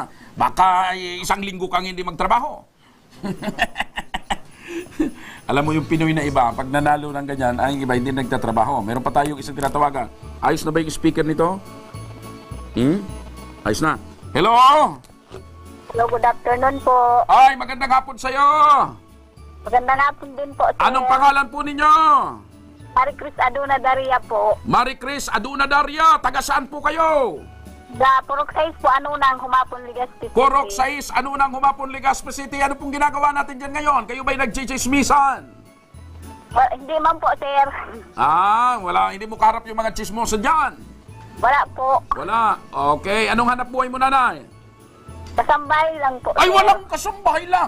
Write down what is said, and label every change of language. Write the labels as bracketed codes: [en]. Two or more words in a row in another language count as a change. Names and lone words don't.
[tl] Baka isang linggo kang hindi magtrabaho. Alam mo yung Pinoy na iba, pag nanalo ng ganyan, ay iba hindi nagtatrabaho. Meron pa tayong isang tinatawagan. Ayos na ba yung speaker nito? Ayos na. Hello? [en] Hello, good afternoon po. [tl] Ay, magandang hapon sa'yo. Magandang hapon din po, sir. Anong pangalan po ninyo? Marie Chris Aduna Daria po. Marie Chris Aduna Daria. Taga saan po kayo? Sa Purok 6 po, Anunang, Humapon, Legazpi City. Purok 6, Anunang, Humapon, Legazpi City. Ano pong ginagawa natin dyan ngayon? Kayo ba'y nagchichismisan? Hindi man po, sir. Wala. Hindi mo karap yung mga chismosa dyan? Wala po. Wala. Okay. Anong hanap buhay mo, nanay? Kasambahay lang po, Ay, sir. walang kasambahay lang.